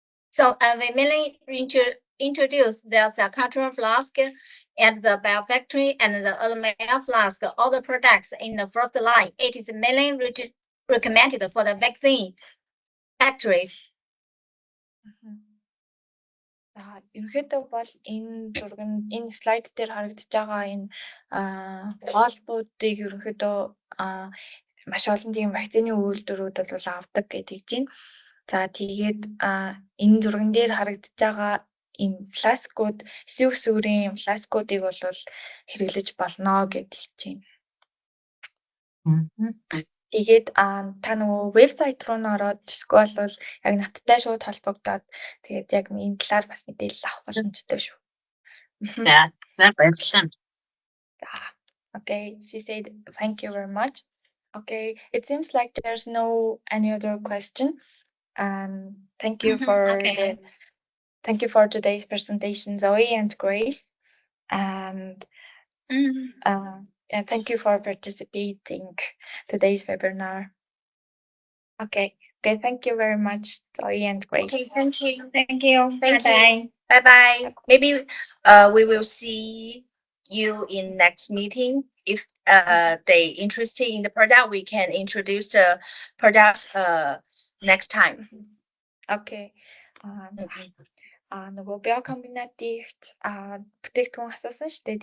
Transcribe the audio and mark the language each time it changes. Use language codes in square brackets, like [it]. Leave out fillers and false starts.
[en] So we mainly introduce the cell culture flask and the biofactory and the alumina flask, all the products in the first line. It is mainly recommended for the vaccine factories. [mn] Ерөнхийдөө бол энэ энэ слайд дээр харагдаж байгаа энэ хоолбуудыг ерөнхийдөө маш олон тийм вакцины үйлдвэрүүд бол авдаг гэдэг чинь. За тэгээд энэ зурган дээр харагдаж байгаа ийм фласкууд, эсвэг сүрийн фласкуудыг бол хэрэглэж болно гэдэг чинь. Тэгээд та нөгөө вебсайт руу н ороод эсвэл бол яг надтай шууд холбогдоод тэгээд яг энэ талаар бас мэдээлэл авах боломжтой шүү. За баярлалаа. [en] Okay, she said thank you very much. Okay, it seems like there's no any other question. Thank you for thank you for today's presentation, Zoe and Grace. And thank you for participating today's webinar. Okay, thank you very much, Zoe and Grace. Okay, thank you. Thank you. Thank Bye-bye. Bye-bye. Maybe we will see you in next meeting. If they interested in the product, we can introduce the products next time. Okay. [mn] Нөгөө биокомбинатигт бүтээгдэхүүн асуусан шүү дээ.